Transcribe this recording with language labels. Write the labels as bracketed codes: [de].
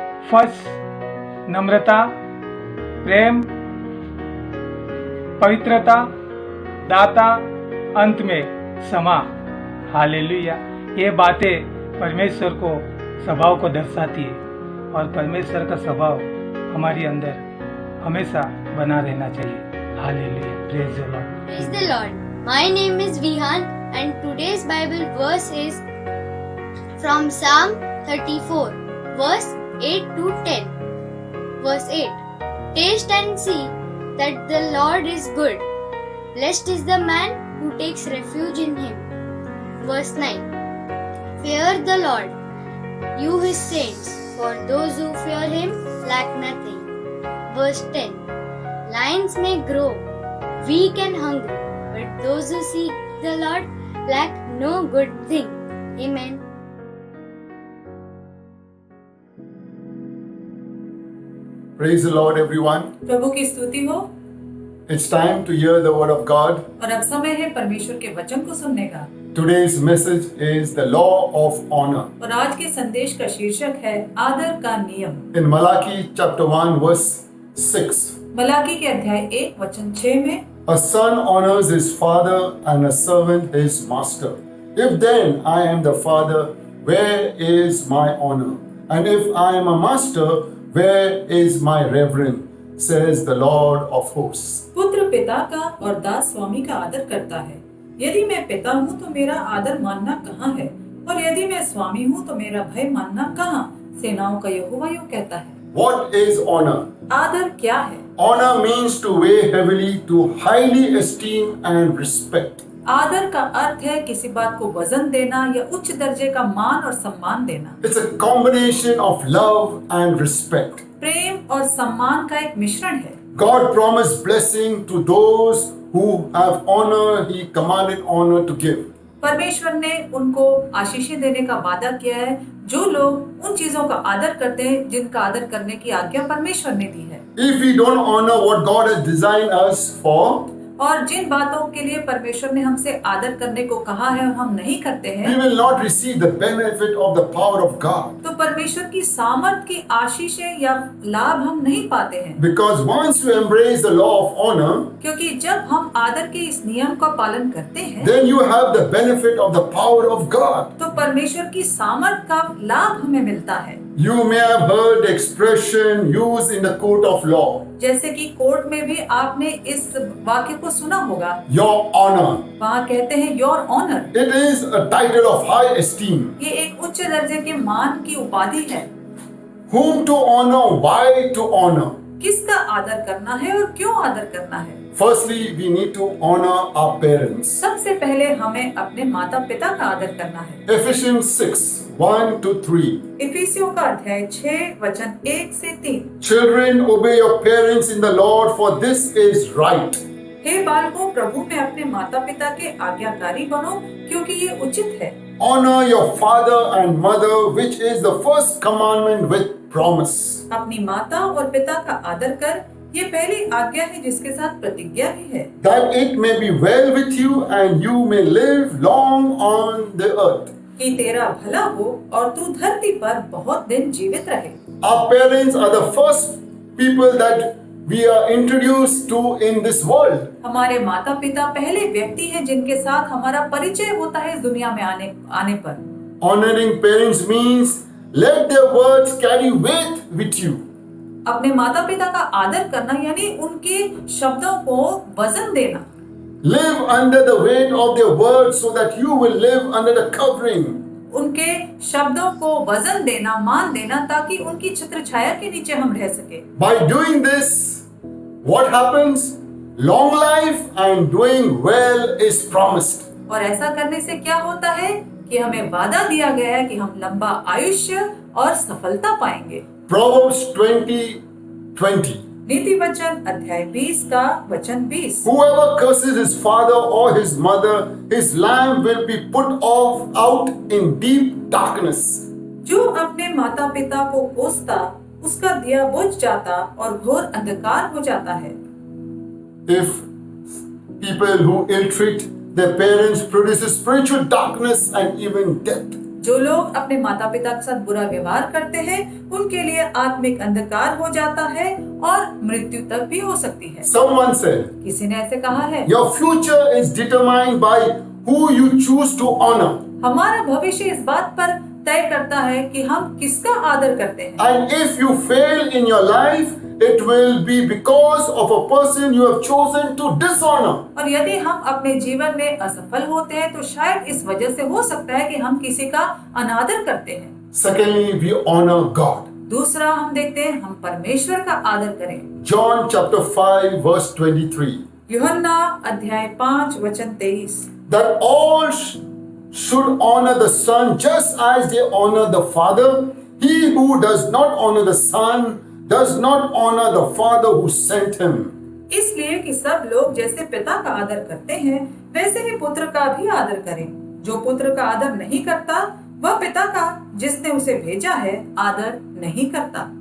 [hi] First, नम्रता, प्रेम, पवित्रता, दाता, अंत में क्षमा। हालेलुया। ये बातें परमेश्वर को स्वभाव को दर्शाती है और परमेश्वर का स्वभाव हमारे अंदर हमेशा बना रहना चाहिए। [en] Hallelujah. Praise the Lord. Praise the Lord. My name is Vihan and today's Bible verse is from Psalm 34, verse 8 to 10. Verse 8. Taste and see that the Lord is good. Blessed is the man who takes refuge in him. Verse 9. Fear the Lord, you his saints, for those who fear him lack nothing. Verse 10. Lions may grow weak and hungry, but those who seek the Lord lack no good thing. Amen. Praise the Lord, everyone. [hi] प्रभु की स्तुति हो। [en] It's time to hear the word of God. [hi] और अब समय है परमेश्वर के वचन को सुनने का। [en] Today's message is the law of honor. [hi] और आज के संदेश का शीर्षक है आदर का नियम। [en] In Malachi chapter 1 verse 6, [hi] Malachi के अध्याय 1 वचन 6 में, [en] a son honors his father and a servant his master. If then I am the father, where is my honor? And if I am a master, where is my reverence? Says the Lord of hosts. [hi] पुत्र पिता का और दास स्वामी का आदर करता है। यदि मैं पिता हूँ तो मेरा आदर मानना कहाँ है, और यदि मैं स्वामी हूँ तो मेरा भय मानना कहाँ? सेनाओं का यहोवा यूं कहता है। [en] What is honor? [hi] आदर क्या है? [en] Honor means to weigh heavily, to highly esteem and respect. [hi] आदर का अर्थ है किसी बात को वजन देना या उच्च दर्जे का मान और सम्मान देना। [en] It's a combination of love and respect. [hi] प्रेम और सम्मान का एक मिश्रण है। [en] God promised blessing to those who have honor. He commanded honor to give. [hi] परमेश्वर ने उनको आशीषें देने का वादा किया है, जो लोग उन चीजों का आदर करते हैं जिनका आदर करने की आज्ञा परमेश्वर ने दी है। [en] If we don't honor what God has designed us for, [hi] और जिन बातों के लिए परमेश्वर ने हमसे आदर करने को कहा है और हम नहीं करते [en] we [hi] हैं, [en] will not receive the benefit of the power of God. [hi] तो परमेश्वर की सामर्थ की आशीषें या लाभ हम नहीं पाते हैं। [en] Because once you embrace the law of honor, [hi] क्योंकि जब हम आदर के इस नियम का पालन करते हैं, [en] then you have the benefit of the power of God. [hi] तो परमेश्वर की सामर्थ का लाभ हमें मिलता है। [en] You may have heard the expression used in the court of law, [hi] जैसे कि कोर्ट में भी आपने इस वाक्य को सुना होगा, [en] your honor. [hi] वहाँ कहते हैं [en] Your honour. It is a title of high esteem. [hi] ये एक उच्च दर्जे के मान की उपाधि है। [en] Whom to honor, why to honor? [hi] किसका आदर करना है और क्यों आदर करना है? [en] Firstly, we need to honor our parents. [hi] सबसे पहले हमें अपने माता पिता का आदर करना है। [en] Ephesians 6, 1 to 3. [hi] इफिसियों का अध्याय 6 वचन 1 से 3। [en] Children, obey your parents in the Lord, for this is right. [hi] हे बालकों, प्रभु में अपने माता पिता के आज्ञाकारी बनो, क्योंकि ये उचित है। [en] Honor your father and mother, which is the first commandment with promise. [hi] अपनी माता और पिता का आदर कर, ये पहली आज्ञा है जिसके साथ प्रतिज्ञा भी है, [en] That it may be well with you and you may live long on the earth. [hi] कि तेरा भला हो और तू धरती पर बहुत दिन जीवित रहे। [en] Our parents are the first people that we are introduced to in this world. [hi] हमारे माता पिता पहले व्यक्ति हैं जिनके साथ हमारा परिचय होता है इस दुनिया में आने पर। [en] Honoring parents means let their words carry weight with you. [hi] अपने माता पिता का आदर करना यानी उनके शब्दों को वजन देना। [en] Live under the weight of their words so that you will live under the covering. [hi] उनके शब्दों को वजन देना, मान देना, ताकि उनकी छत्र छाया के नीचे हम रह सके। [en] By doing this, what happens? Long life and doing well is promised. [hi] और ऐसा करने से क्या होता है कि हमें वादा दिया गया है कि हम लंबा आयुष्य और सफलता पाएंगे। [en] Proverbs 20:20. [hi] नीति वचन अध्याय 20 का वचन 20। [en] Whoever curses his father or his mother, his lamp will be put out in deep darkness. [hi] जो अपने माता पिता को कोसता उसका दिया बुझ जाता और घोर अंधकार हो जाता है। [en] If people who ill-treat their parents produces spiritual darkness and even death. [hi] जो लोग अपने माता पिता के साथ बुरा व्यवहार करते हैं उनके लिए आत्मिक अंधकार हो जाता है और मृत्यु तक भी हो सकती है। [en] Someone said, [hi] किसी ने ऐसे कहा है, [en] your future is determined by who you choose to honor. [hi] हमारा भविष्य इस बात पर तय करता है कि हम किसका आदर करते हैं। [en] And if you fail in your life, it will be because of a person you have chosen to dishonor. [hi] और यदि हम अपने जीवन में असफल होते हैं तो शायद इस वजह से हो सकता है कि हम किसी का अनादर करते हैं। [en] Secondly, we honor God. [hi] दूसरा हम देखते हैं हम परमेश्वर का आदर करें। [en] John chapter 5 verse 23. [hi] यूहन्ना अध्याय 5 वचन 23। [en] That all should honor the Son just as they honor the Father. He who does not honor the Son does not honor the Father who sent him. [hi] इसलिए कि सब लोग जैसे पिता का आदर करते हैं वैसे ही पुत्र का भी आदर करें। जो पुत्र का आदर नहीं करता वह पिता का जिसने उसे भेजा है आदर नहीं करता।